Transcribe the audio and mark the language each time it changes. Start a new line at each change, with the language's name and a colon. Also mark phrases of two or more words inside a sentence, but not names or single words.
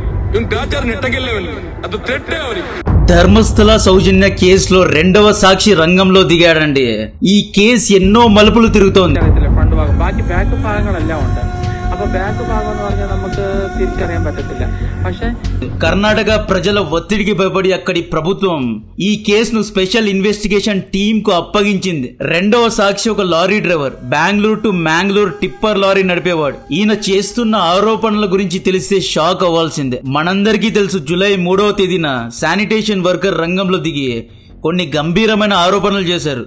Telugu: ధర్మస్థల సౌజన్య కేసులో రెండవ సాక్షి రంగంలో దిగాడండి. ఈ కేసు ఎన్నో మలుపులు తిరుగుతోంది.
Malayalam: ബാക്കി ബാക്ക് ഭാഗങ്ങളെല്ലാം ഉണ്ട്. അപ്പൊ ബാക്ക് ഭാഗം എന്ന് പറഞ്ഞാൽ നമുക്ക് തിരിച്ചറിയാൻ പറ്റത്തില്ല. പക്ഷെ
Telugu: కర్ణాటక ప్రజల ఒత్తిడికి భయపడి అక్కడి ప్రభుత్వం ఈ కేసును
English: special investigation team
Telugu: కు అప్పగించింది. రెండవ సాక్షి ఒక లారీ డ్రైవర్, బెంగళూరు టు మ్యాంగ్లూర్
English: tipper lorry
Telugu: నడిపేవాడు. ఈయన చేస్తున్న ఆరోపణల గురించి తెలిస్తే షాక్ అవ్వాల్సిందే. మనందరికీ తెలుసు, జూలై 3వ తేదీన
English: sanitation worker
Telugu: రంగంలో దిగి కొన్ని గంభీరమైన ఆరోపణలు చేశారు.